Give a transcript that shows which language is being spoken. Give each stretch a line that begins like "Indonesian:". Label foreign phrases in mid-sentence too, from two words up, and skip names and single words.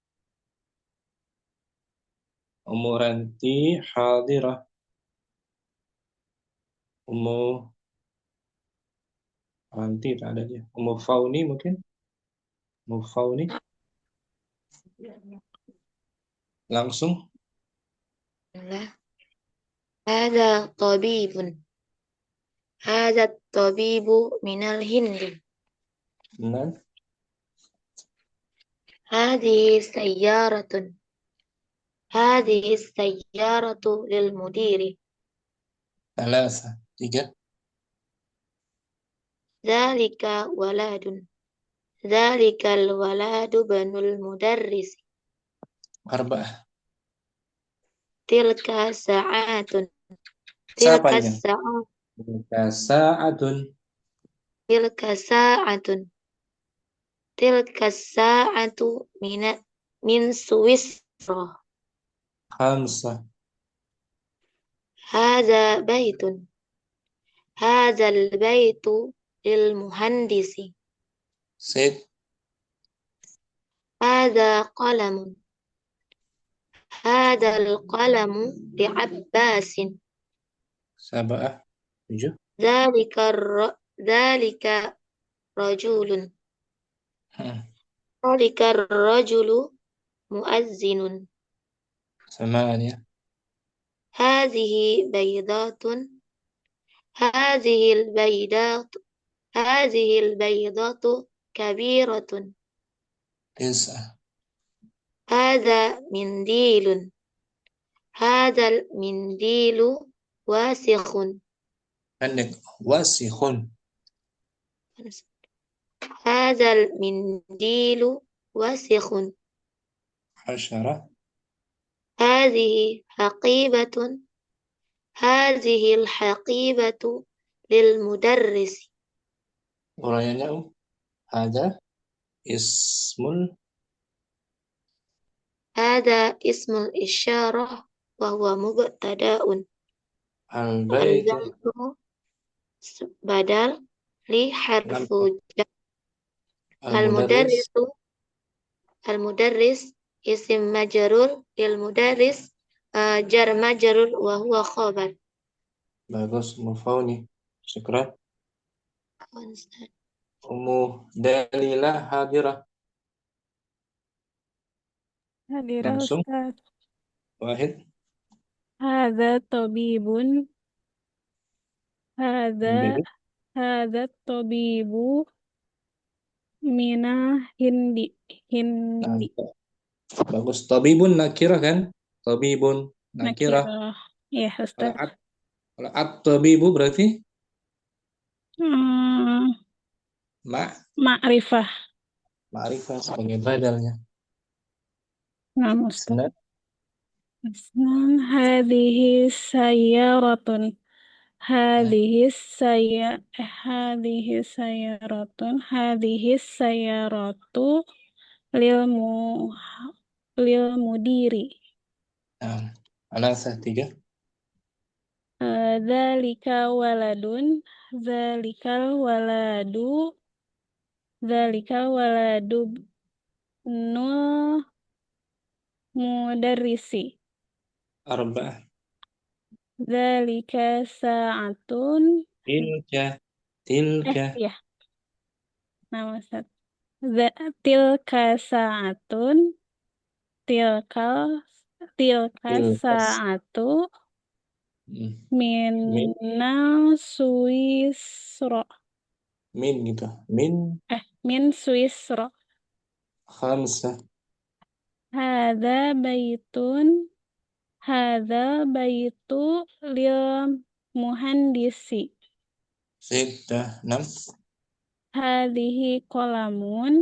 Arabic: Umuranti hadirah.
Indonesian: Ranti tak ada dia. Fauni mungkin. Fauni. Langsung.
Arabic: هذا طبيب. هذا طبيب من الهند.
Indonesian: Benar.
Arabic: هذه سيارة. هذه سيارة المدير. Thalatha. 3. ذلك ولد. ذلك الولد ابن المدرس. 4. تلك ساعة.
Indonesian: Siapa
Arabic: Tilka
Indonesian: ini?
Arabic: sa'atun. Sa'atun. تلك ساعة. تلك ساعة من سويسرا. 5. هذا بيت. هذا البيت للمهندس. 6. هذا قلم. هذا القلم لعباس. 7. ذلك رجل. ذلك رجل مؤذن. 8. هذه بيضة. هذه البيضة كبيرة. 9. هذا منديل. هذا المنديل وسخ.
Indonesian: Pendek. Wasikhun.
Arabic: هذا المنديل وسخ. 10. هذه حقيبة. هذه الحقيبة للمدرس. Uraiannya هذا اسم هذا اسم الإشارة وهو مبتدأ. al-baitu البيت بدل لحرف جر. al-mudarris المدرس اسم مجرور للمدرس جار مجرور وهو خبر.
Indonesian: bagus. Fauni. Syukran.
Arabic: Dalilah hadirah. Hadirah
Indonesian: Langsung. Ustaz.
Arabic: Wahid. هذا طبيب. هذا طبيب من الهند.
Indonesian: Bagus.
Arabic: طبيب نكرة
Indonesian: kan?
Arabic: طبيب نكرة.
Indonesian: Nakirah. Ya, Ustaz. Kalau at-tabibu berarti
Arabic: Ma'rifah.
Indonesian: ma'rifah sebagai badalnya. Nah, Ustaz.
Arabic: هذه سيارة. هذه سيارة المدير. Alasah 3. ذلك ولد. ذلك ولد المدرس. 4. ذلك ساعة. Tilka.
Indonesian: Ya. Nama Ustaz.
Arabic: تلك ساعة. تلك ساعة من سويسرا.
Indonesian: Min gitu.
Arabic: من سويسرا. 5. هذا بيت للمهندس. 6. هذه قلم.